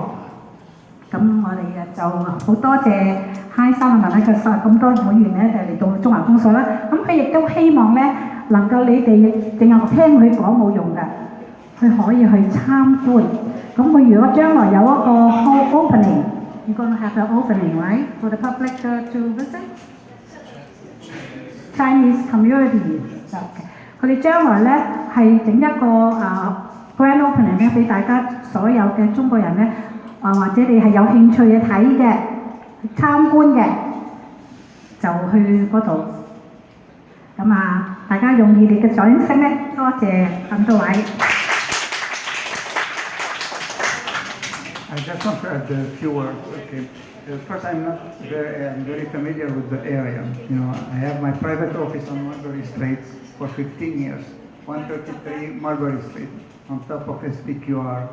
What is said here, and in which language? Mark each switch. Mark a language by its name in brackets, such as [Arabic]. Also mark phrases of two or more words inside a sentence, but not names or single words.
[Cantonese] 咁我哋就好多謝Haym Salomon咧，佢咁多會員咧就嚟到中華公所啦。咁佢亦都希望咧能夠你哋淨係聽佢講冇用㗎，佢可以去參觀。咁佢如果將來有一個 opening。 [English] You're going to have an opening, right, for the public to visit? Chinese community. [Cantonese] 佢哋將來咧係整一個 grand opening 咧，俾大家所有嘅中國人咧或者你係有興趣嘅睇嘅、參觀嘅，就去嗰度。咁大家用你哋嘅掌聲咧，多謝咁多位。 [English] I just want to add a few words. Okay. First, I'm very familiar with the area. You know, I have my private office on Mulberry Street for 15 years, 133 Mulberry Street, on top of SPQR.